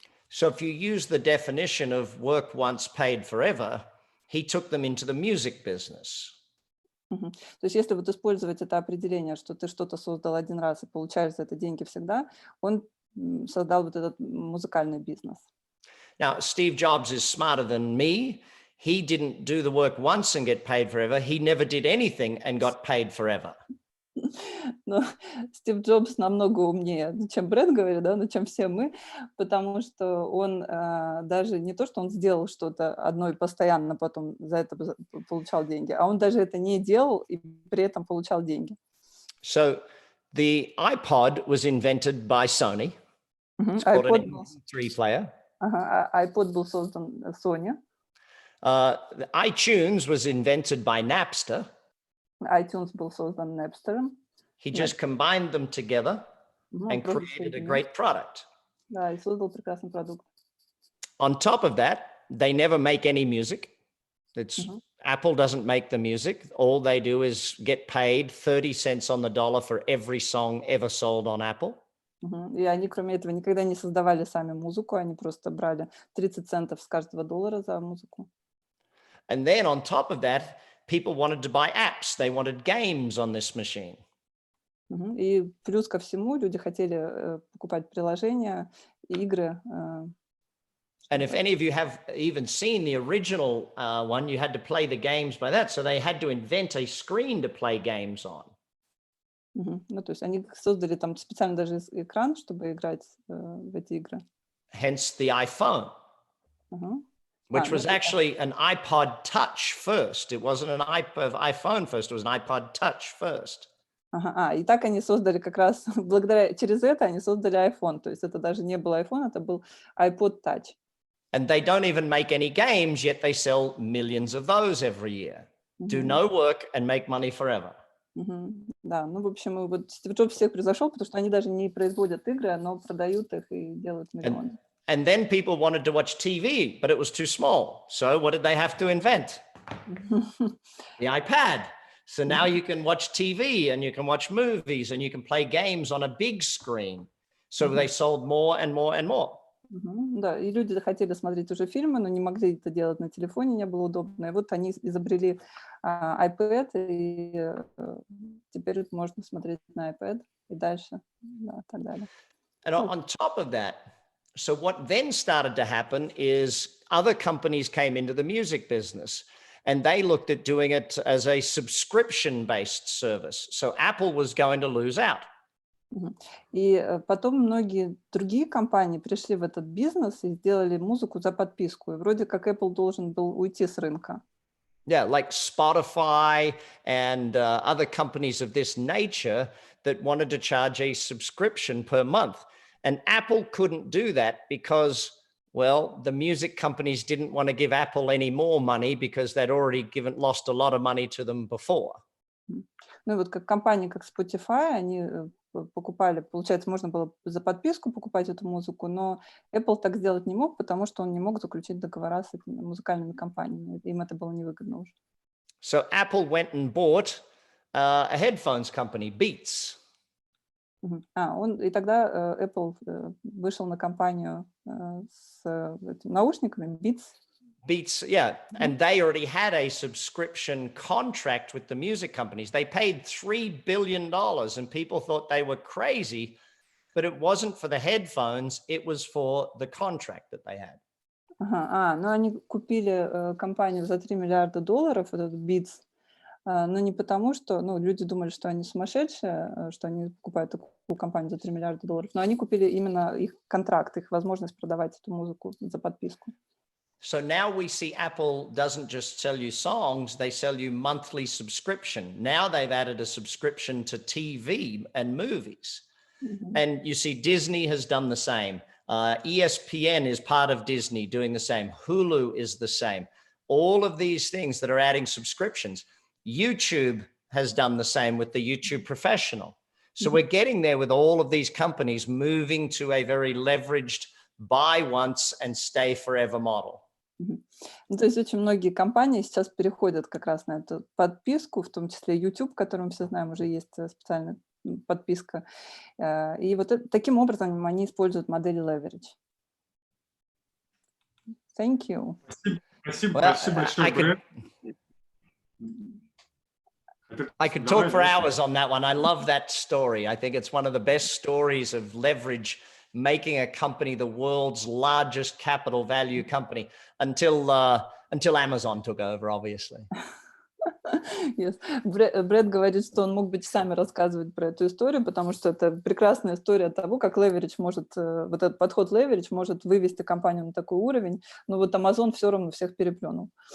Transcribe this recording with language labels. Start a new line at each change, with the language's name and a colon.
English: So if you use the definition of work once, paid forever, he took them into the music business.
Russian: То есть если вот использовать это определение, что ты что-то создал один раз и получаешь за это деньги всегда, он создал вот этот музыкальный бизнес.
English: Now, Steve Jobs is smarter than me. He didn't do the work once and get paid forever. He never did anything and got paid forever.
Russian: Но Стив Джобс намного умнее, чем Брэд говорит, да, чем все мы, потому что он даже не то, что он сделал что-то одно и постоянно потом за это получал деньги, а он даже это не делал и при этом получал деньги.
English: So the iPod was invented by Sony. It's called an MP3 player.
Russian: iPod был создан Sony.
English: The iTunes was invented by Napster.
Russian: iTunes был создан Napster'ом.
English: He just combined them together and created a great product.
Russian: Да, и создал прекрасный продукт.
English: On top of that, they never make any music. Apple doesn't make the music. All they do is get paid 30 cents on the dollar for every song ever sold on Apple.
Russian: И они, кроме этого, никогда не создавали сами музыку, они просто брали 30 центов с каждого доллара за музыку.
English: And then on top of that, people wanted to buy apps. They wanted games on this machine.
Russian: И плюс ко всему люди хотели покупать приложения, игры.
English: And if any of you have even seen the original one, you had to play the games by that. So they had to invent a screen to play games on.
Russian: Ну, то есть они создали там специально даже экран, чтобы играть в эти игры.
English: Hence the iPhone, which was actually an iPod Touch first. It wasn't an iPhone first, it was an iPod Touch first.
Russian: И так они создали как раз, через это они создали iPhone. То есть это даже не был iPhone, это был iPod Touch.
English: And they don't even make any games, yet they sell millions of those every year. Do no work and make money forever.
Russian: Да, ну, в общем, вот Стив Джобс всех превзошел, потому что они даже не производят игры, но продают их и делают миллионы.
English: And then people wanted to watch TV, but it was too small. So what did they have to invent? The iPad. So now you can watch TV and you can watch movies and you can play games on a big screen. So they sold more and more and more.
Russian: Да, и люди хотели смотреть уже фильмы, но не могли это делать на телефоне, не было удобно. И вот они изобрели iPad, и теперь можно смотреть на iPad и дальше, да, так далее.
English: And on top of that, so what then started to happen is other companies came into the music business and they looked at doing it as a subscription-based service. So Apple was going to lose out.
Russian: И потом многие другие компании пришли в этот бизнес и сделали музыку за подписку. И вроде как Apple должен был уйти с рынка.
English: Yeah, like Spotify and other companies of this nature that wanted to charge a subscription per month. And Apple couldn't do that because, well, the music companies didn't want to give Apple any more money because they'd already lost a lot of money to them before.
Russian: Ну и вот как компании, как Spotify, они покупали, получается, можно было за подписку покупать эту музыку, но Apple так сделать не мог, потому что он не мог заключить договора с этими музыкальными компаниями. Им это было невыгодно уже.
English: So Apple went and bought a headphones company, Beats.
Russian: И тогда Apple вышел на компанию с наушниками Beats.
English: Beats, yeah. And they already had a subscription contract with the music companies. They paid $3 billion and people thought they were crazy, but it wasn't for the headphones, it was for the contract that they had.
Russian: Ну они купили компанию за $3 миллиарда, этот Beats, но не потому, что, ну, люди думали, что они сумасшедшие, что они покупают такую компанию за $3 миллиарда, но они купили именно их контракт, их возможность продавать эту музыку за подписку.
English: So now we see Apple doesn't just sell you songs, they sell you monthly subscription. Now they've added a subscription to TV and movies. And you see Disney has done the same. ESPN is part of Disney doing the same. Hulu is the same. All of these things that are adding subscriptions. YouTube has done the same with the YouTube Professional. So we're getting there with all of these companies moving to a very leveraged buy once and stay forever model.
Russian: Ну, то есть очень многие компании сейчас переходят как раз на эту подписку, в том числе YouTube, который мы все знаем, уже есть специальная подписка. И вот таким образом они используют модель leverage.
English: Thank you.
Russian: Спасибо большое, Брэд.
English: I could talk for hours on that one. I love that story. I think it's one of the best stories of leverage, making a company the world's largest capital value company until Amazon took over, obviously. Yes.
Russian: Брэд говорит, что он мог бы часами рассказывать про эту историю, потому что это прекрасная история того, как leverage может, вот этот подход leverage может вывести компанию на такой уровень, но вот Amazon все равно всех переплюнул.